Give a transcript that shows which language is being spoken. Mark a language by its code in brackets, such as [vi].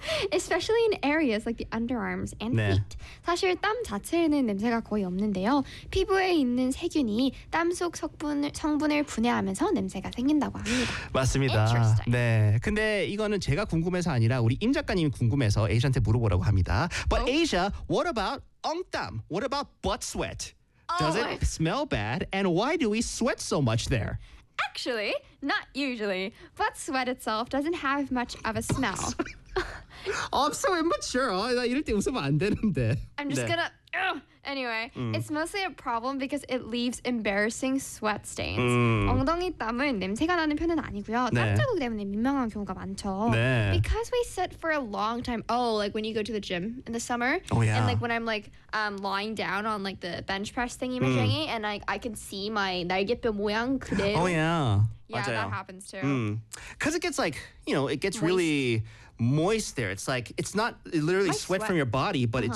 [en] Especially in areas like the underarms and 네. feet. [ko] 사실 땀 자체에는 냄새가 거의 없는데요. 피부에 있는 세균이 땀 속 성분을 분해하면서 냄새가 생긴다고 합니다. 맞습니다. [en] Interesting. [ko] 네. 근데 이거는 제가 궁금해서 아니라 우리 임 작가님이 궁금해서 에이샤한테 물어보라고 합니다. [en] But oh. Asia, what about 엉땀? What about butt sweat? Does oh it smell bad? And why do we sweat so much there? Actually, not usually. Butt sweat itself doesn't have much of a smell. I'm so immature. [ko] 나 이럴 때 웃으면 안 되는데. [en] I'm just 네. gonna... Anyway, it's mostly a problem because it leaves embarrassing sweat stains. [ko] 엉덩이 땀은 냄새가 나는 편은 아니고요. 네. 땀 자국 때문에 민망한 경우가 많죠. 네. [en] Because we sit for a long time. Oh, like when you go to the gym in the summer. Oh, yeah. And like when I'm like lying down on like the bench press thingy machine and I can see my [ko] 날개뼈 모양 그대로. [en] Oh, yeah. Yeah, [ko] 맞아요. [en] that happens too. Because it gets like, you know, it gets moist. Really... moist there it's like it's not it literally sweat from your body but uh-huh.